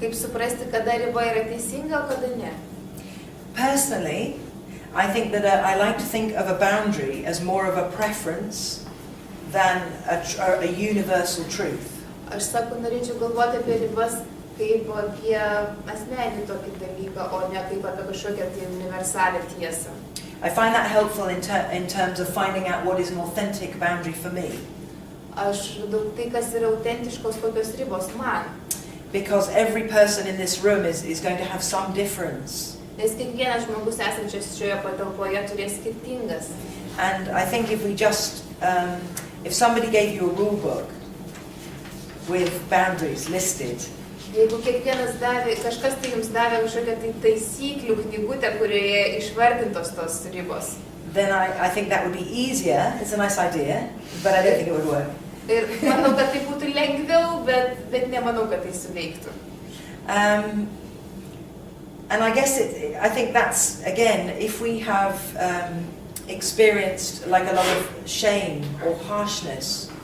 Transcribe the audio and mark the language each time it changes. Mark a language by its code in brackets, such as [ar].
[lt] Kaip suprasti, kada riba yra teisinga, o kada ne? [en] Personally, I think that I like to think of a boundary as more of a preference than a universal truth. [lt] Aš norėčiau galvoti apie ribas kaip apie asmeninį tokį dalyką, o ne kaip apie kažkokią tai universalią tiesą. [en] I find that helpful in terms of finding out what is an authentic boundary for me. [lt] Aš radau tai, kas yra autentiškos kokios ribos man. [en] Because every person in this room is going to have some difference. [lt] Nes kiekvienas žmogus esančias šioje patalpoje turės skirtingas. [en] And I think if we just, if somebody gave you a rule book with boundaries listed, [lt] Jeigu kiekvienas kažkas tai jums davė kažkokią tai taisyklių knygutę, kurioje išvardintos tos ribos. [en] then I think that would be easier. It's a nice idea, but I don't think it would work. [lt] Ir manau, kad tai būtų lengviau, bet nemanau, kad tai suveiktų. [en] And I guess I think that's, again, if we have experienced like a lot of shame or harshness,